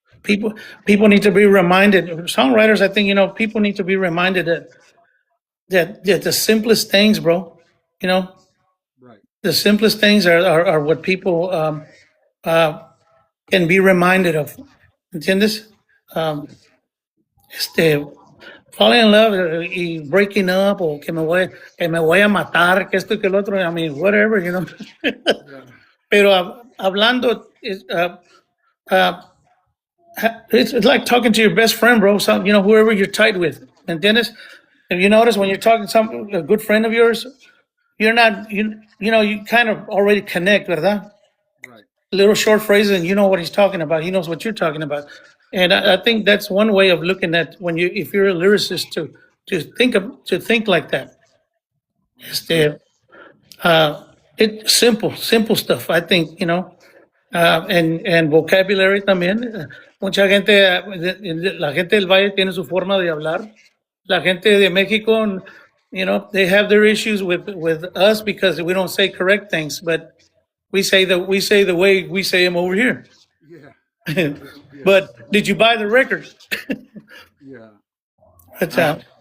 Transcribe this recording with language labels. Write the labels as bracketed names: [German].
[English] know, people need to be reminded. Songwriters, I think, people need to be reminded that the simplest things, bro. Right. The simplest things are what people uh, can be reminded of. [Spanish] ¿Entiendes? Um, [English] Yes. [Spanish] este, [English] falling in love [Spanish] y [English] breaking up, [Spanish] o que me voy a matar, que esto y que el otro. [English] I mean, whatever. Yeah. [Spanish] Pero hablando, [English] uh, it's like talking to your best friend, bro. Whoever you're tight with. [Spanish] ¿Entiendes? [English] If you notice when you're talking to a good friend of yours, you're not, you kind of already connect, [Spanish] ¿verdad? [English] Right. Little short phrases, and you know what he's talking about. He knows what you're talking about. And I think that's one way of looking at if you're a lyricist, to think like that. [Spanish] Este, [English] it's simple stuff. I think, and vocabulary [Spanish] también. Mucha gente, la gente del Valle tiene su forma de hablar. La gente de México, [English] they have their issues with us because we don't say correct things, but we say the way we say them over here. Yeah. But Yes. did you buy the record? Yeah. But, Uh,